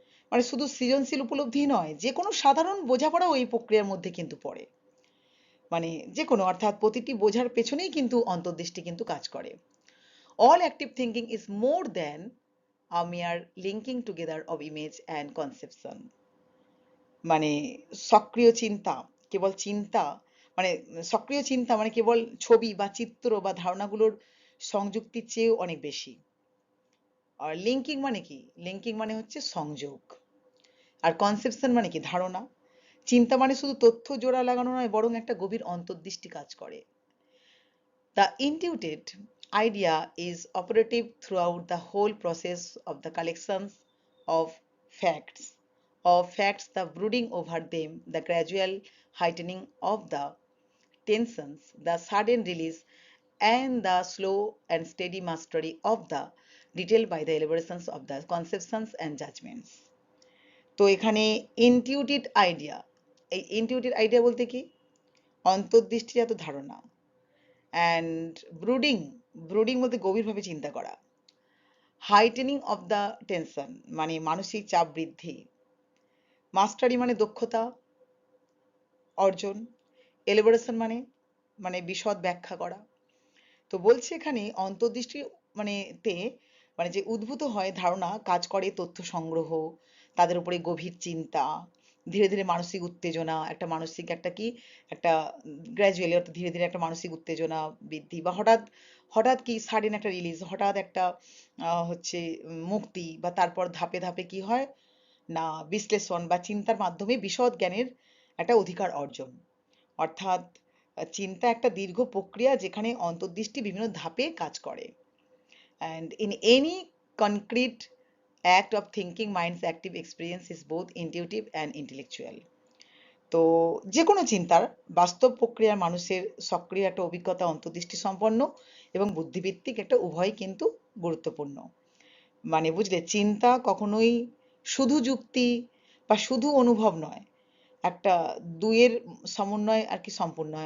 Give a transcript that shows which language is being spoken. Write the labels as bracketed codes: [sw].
[bn] মানে শুধু সৃজনশীল উপলব্ধি নয়, যে কোনো সাধারণ বোঝাপড়াও এই প্রক্রিয়ার মধ্যে কিন্তু পড়ে। মানে যে কোনো, অর্থাৎ প্রতিটি বোঝার পেছনেই কিন্তু অন্তর্দৃষ্টি কিন্তু কাজ করে। [en] All active thinking is more than a mere linking together of image and conception. [bn] মানে সক্রিয় চিন্তা, কেবল চিন্তা মানে সক্রিয় চিন্তা মানে কেবল ছবি বা চিত্র বা ধারণাগুলোর সংযুক্তির চেয়েও অনেক বেশি। আর লিঙ্কিং মানে কি? লিঙ্কিং মানে হচ্ছে সংযোগ। আর কনসেপশন মানে কি? ধারণা। চিন্তা মানে শুধু তথ্য জোড়া লাগানো নয়, বরং একটা গভীর অন্তর্দৃষ্টি কাজ করে। [en] The intuited idea is operative throughout the whole process of the collections of facts, the brooding over them, the gradual heightening of the tensions, the sudden release, and the slow and steady mastery of the detail by the elaborations of the conceptions and judgments. [bn] তো এখানে intuitive idea, এই intuitive idea বলতে কি? অন্তর্দৃষ্টিজাত ধারণা। And brooding, brooding বলতে গভীরভাবে চিন্তা করা। হাইটেনিং অফ দ্য টেনশন মানে মানসিক চাপ বৃদ্ধি। মাস্টারি মানে দক্ষতা অর্জন। এলিবোরেশন মানে মানে বিশদ ব্যাখ্যা করা। তো বলছে এখানে অন্তর্দৃষ্টি মানে তে মানে যে উদ্ভূত হয় ধারণা কাজ করে তথ্য সংগ্রহ, তাদের উপরে গভীর চিন্তা, ধীরে ধীরে মানসিক উত্তেজনা, একটা মানসিক একটা কি একটা গ্র্যাজুয়ালি অর্থাৎ ধীরে ধীরে একটা মানসিক উত্তেজনা বৃদ্ধি, বা হঠাৎ হঠাৎ কি সাডেন একটা রিলিজ, হঠাৎ একটা হচ্ছে মুক্তি, বা তারপর ধাপে ধাপে কি হয় না বিশ্লেষণ বা চিন্তার মাধ্যমে বিশদ জ্ঞানের একটা অধিকার অর্জন। অর্থাৎ চিন্তা একটা দীর্ঘ প্রক্রিয়া যেখানে অন্তর্দৃষ্টি বিভিন্ন ধাপে কাজ করে। [en] And in any concrete act of thinking, mind's active experience is both intuitive and intellectual. [bn] তো যে কোনো চিন্তার বাস্তব প্রক্রিয়ার মানুষের সক্রিয় একটা অভিজ্ঞতা অন্তর্দৃষ্টি সম্পন্ন এবং বুদ্ধিভিত্তিক একটা উভয় কিন্তু গুরুত্বপূর্ণ। মানে বুঝলে, চিন্তা কখনোই শুধু যুক্তি বা শুধু অনুভব নয়, একটা দুইয়ের সমন্বয় আর কি সম্পূর্ণ হয়।